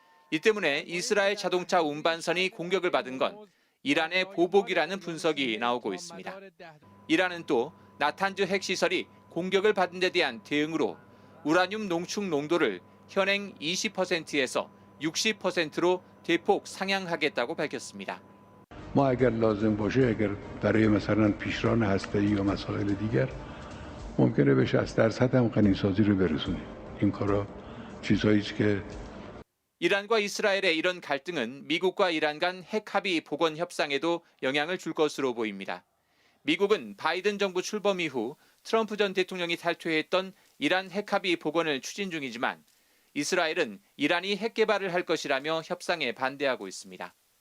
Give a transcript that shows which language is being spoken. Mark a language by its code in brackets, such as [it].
[ko] 이 때문에 이스라엘 자동차 운반선이 공격을 받은 건 이란의 보복이라는 분석이 나오고 있습니다. 이란은 또 나탄즈 핵시설이 공격을 받은 데 대한 대응으로 우라늄 농축 농도를 현행 20%에서 60%로 대폭 상향하겠다고 밝혔습니다. [fa] ما اگر لازم باشه اگر برای مثلا پیشران هسته‌ای یا مسائل دیگر ممکنه به 60% هم غنیسازی رو برسونیم. این کارا چیزایی که [ko] 이란과 이스라엘의 이런 갈등은 미국과 이란 간 핵 합의 복원 협상에도 영향을 줄 것으로 보입니다. 미국은 바이든 정부 출범 이후 트럼프 전 대통령이 탈퇴했던 이란 핵 합의 복원을 추진 중이지만 이스라엘은 이란이 핵 개발을 할 것이라며 협상에 반대하고 있습니다.